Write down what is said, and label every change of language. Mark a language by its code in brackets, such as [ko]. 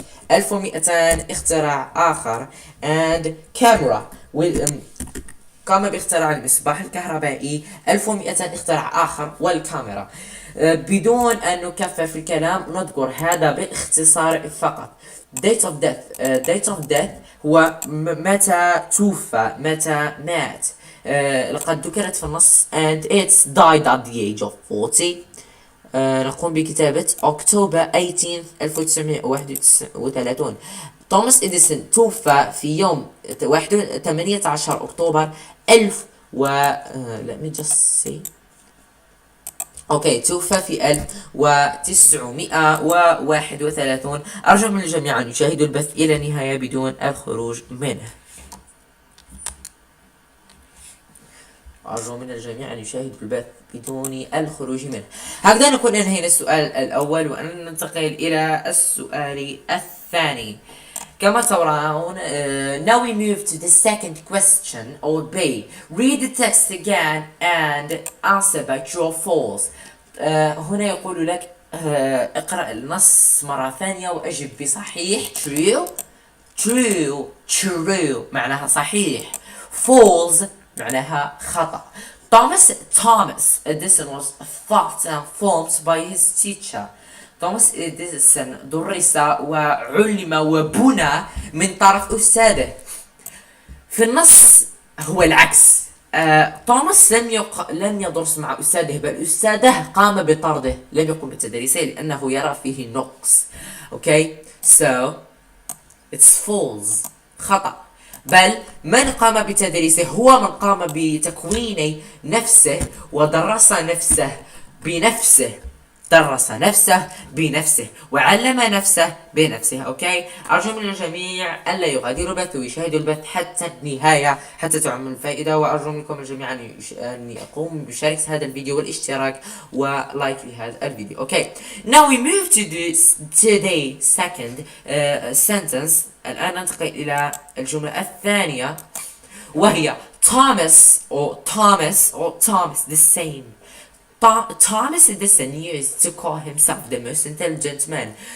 [ar] 1200 اختراع آخر [en] and camera [ar] قام باختراع المصباح الكهربائي. 1200 اختراع آخر والكاميرا. بدون أن نكفر في الكلام نذكر هذا باختصار فقط. [en] date of death [ar] هو متى توفى، متى مات. لقد ذكرت في النص [en] and it's died at the age of 40. [ar] نقوم بكتابة أكتوبر 18 1931. توماس إديسون توفى في يوم 18 أكتوبر 1000 [en] let me just see. [ar] توفى في 1931. أرجو من الجميع أن يشاهدوا البث إلى النهاية بدون الخروج منه. أرجو من الجميع أن يشاهدوا البث بدون الخروج منه. هكذا نكون انهينا السؤال الأول وأن ننتقل إلى السؤال الثاني. كما ترون [en] now we move to the second question or B. Read the text again and answer by true or false. [ar] هنا يقول لك اقرأ النص مرة ثانية وأجب بصحيح. true معناها صحيح. false معناها خطأ. [en] Thomas Edison was thought and formed by his teacher. [ar] توماس إديسون درس وعلم وبنى من طرف أستاذه. في النص هو العكس. توماس لم يدرس مع أستاذه، بل أستاذه قام بطرده، لم يقم بتدريسه لأنه يرى فيه نقص. [en] So it's false خطأ. [ar] بل من قام بتدريسه هو من قام بتكوين نفسه ودرس نفسه بنفسه. درس نفسه بنفسه وعلم نفسه بنفسه. أرجو من الجميع ألا يغادروا البث ويشاهدوا البث حتى النهاية حتى تعم الفائدة. وأرجو منكم الجميع أن يقوموا بمشاركة هذا الفيديو والاشتراك ولايك لهذا الفيديو. [en] Now we move to the second sentence. [ar] الآن ننتقل إلى الجملة الثانية وهي [en] Thomas the same. Thomas Edison used to call himself the most intelligent man.